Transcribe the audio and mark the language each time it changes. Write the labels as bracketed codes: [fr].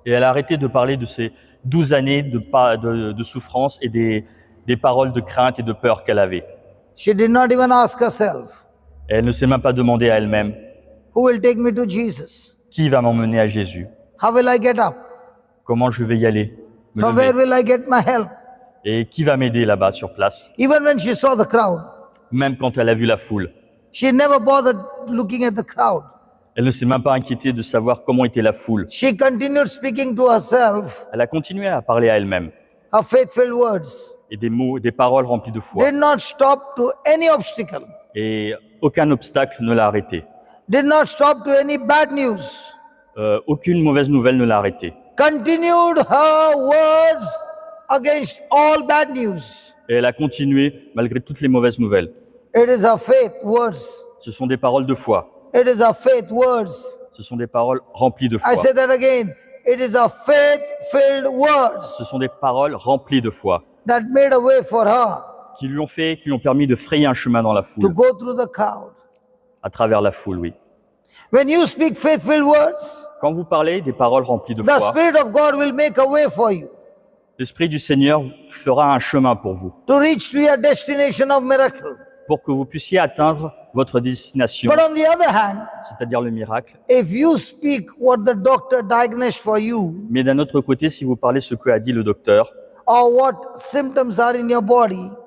[fr] Et elle a arrêté de parler de ces 12 années de souffrance et des paroles de crainte et de peur qu'elle avait. [en] She did not even ask herself, [fr] Et elle ne s'est même pas demandé à elle-même, [en] who will take me to Jesus? [fr] qui va m'emmener à Jésus? [en] How will I get up? [fr] Comment je vais y aller? Me [en] From [fr] lever. [en] where will I get my help? [fr] Et qui va m'aider là-bas sur place? [en] Even when she saw the crowd, [fr] Même quand elle a vu la foule. [en] she never bothered looking at the crowd. [fr] Elle ne s'est même pas inquiétée de savoir comment était la foule. [en] She continued speaking to herself [fr] Elle a continué à parler à elle-même. [en] her faith-filled words. [fr] Et des mots, des paroles remplies de foi. [en] Did not stop to any obstacle. [fr] Et aucun obstacle ne l'a arrêtée. [en] did not stop to any bad news, [fr] Aucune mauvaise nouvelle ne l'a arrêtée. [en] continued her words against all bad news. [fr] Et elle a continué malgré toutes les mauvaises nouvelles. [en] It is her faith words. [fr] Ce sont des paroles de foi. [en] It is her faith words. [fr] Ce sont des paroles remplies de foi. [en] I say that again. It is her faith-filled [fr] Ce [en] words [fr] sont des paroles remplies de foi [en] that made a way for her [fr] qui lui ont permis de frayer un chemin dans la [en] to [fr] foule, [en] go through the crowd. [fr] à travers la foule, oui. [en] When you speak faith-filled words, [fr] Quand vous parlez des paroles remplies de [en] the [fr] foi, [en] Spirit of God will make a way for you [fr] l'Esprit du Seigneur fera un chemin pour vous, [en] to reach to your destination of miracle. [fr] pour que vous puissiez atteindre votre destination, [en] But on the other hand, [fr] c'est-à-dire le miracle. [en] if you speak what the doctor diagnosed for you [fr] Mais d'un autre côté, si vous parlez ce que a dit le docteur, [en] or what symptoms are in your body,